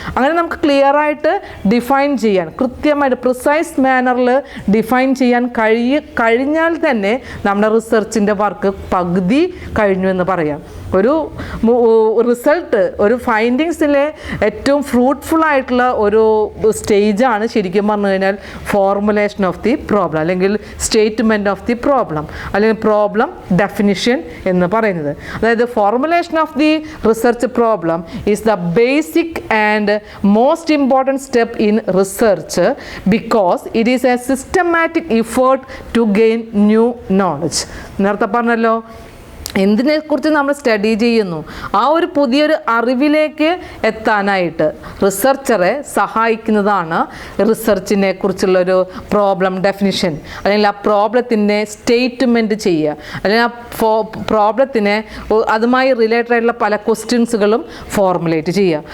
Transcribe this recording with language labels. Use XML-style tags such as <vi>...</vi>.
<ml>അങ്ങനെ നമുക്ക് ക്ലിയറായിട്ട് ഡിഫൈൻ ചെയ്യാൻ, കൃത്യമായിട്ട് പ്രിസൈസ് മാനറിൽ ഡിഫൈൻ ചെയ്യാൻ കഴിഞ്ഞാൽ തന്നെ നമ്മുടെ റിസർച്ചിൻ്റെ വർക്ക് പകുതി കഴിഞ്ഞു എന്ന് പറയാം. ഒരു റിസൾട്ട്, ഒരു ഫൈൻഡിങ്സിലെ ഏറ്റവും ഫ്രൂട്ട്ഫുൾ ആയിട്ടുള്ള ഒരു സ്റ്റേജാണ് ശരിക്കും പറഞ്ഞു കഴിഞ്ഞാൽ ഫോർമുലേഷൻ ഓഫ് ദി പ്രോബ്ലം, അല്ലെങ്കിൽ സ്റ്റേറ്റ്മെൻറ്റ് ഓഫ് ദി പ്രോബ്ലം, അല്ലെങ്കിൽ പ്രോബ്ലം ഡെഫിനിഷൻ എന്ന് പറയുന്നത്.</ml> <en>അതായത് formulation of the research problem is the basic and most important step in research because it is a systematic effort to gain new knowledge.</en> <ml>നേരത്തെ പറഞ്ഞല്ലോ, എന്തിനെക്കുറിച്ച് നമ്മൾ study ചെയ്യുന്നു, ആ ഒരു പുതിയൊരു അറിവിലേക്ക് എത്താനായിട്ട് റിസർച്ചറെ സഹായിക്കുന്നതാണ് റിസർച്ചിനെ കുറിച്ചുള്ളൊരു പ്രോബ്ലം ഡെഫിനിഷൻ, അല്ലെങ്കിൽ ആ പ്രോബ്ലത്തിനെ സ്റ്റേറ്റ്മെൻറ്റ് ചെയ്യുക, അല്ലെങ്കിൽ ആ പ്രോബ്ലത്തിനെ അതുമായി റിലേറ്റഡ് ആയിട്ടുള്ള പല ക്വസ്റ്റ്യൻസുകളും ഫോർമുലേറ്റ് ചെയ്യുക.</ml>